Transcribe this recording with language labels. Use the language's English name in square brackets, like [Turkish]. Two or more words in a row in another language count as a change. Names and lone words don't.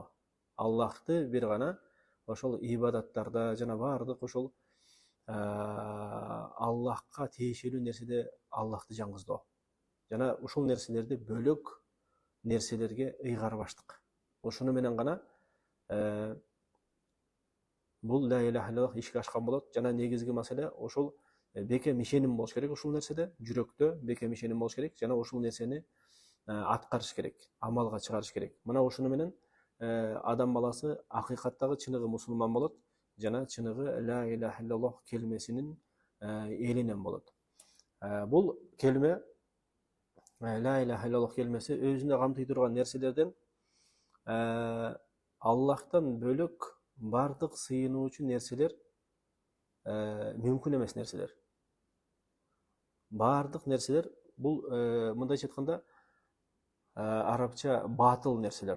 [Kyrgyz] Аллахты бир гана ошол ибадаттарда жана бардык ошол Аллахка тиешелүү нерседе Аллахты жаңыздоо. Жана ушул нерселерди бөлөк нерселерге ыйгарбаштык. Ошону менен гана бул [Arabic] لا إله إلا الله [Kyrgyz] ишке ашкан болот. Жана негизги маселе ошол бекем ишеним болуш керек ушул нерседе, жүрөктө бекем ишеним болуш керек, жана ушул нерсени аткарыш керек, амалга чыгарыш керек. Мына ушуну менен адам баласы акыйкаттагы чыныгы мусулман болот, жана чыныгы [Arabic] لا إله إلا الله [Kyrgyz] келмесинин элинен болот. Бул келме, [Arabic] لا إله إلا الله [Kyrgyz] келмеси өзүнө камтый турган нерселерден Аллахтан бөлөк бардык сыйынуучу нерселер мүмкүн эмес нерселер. Бардык нерселер бул мындайча айтканда арабча батыл нерселер.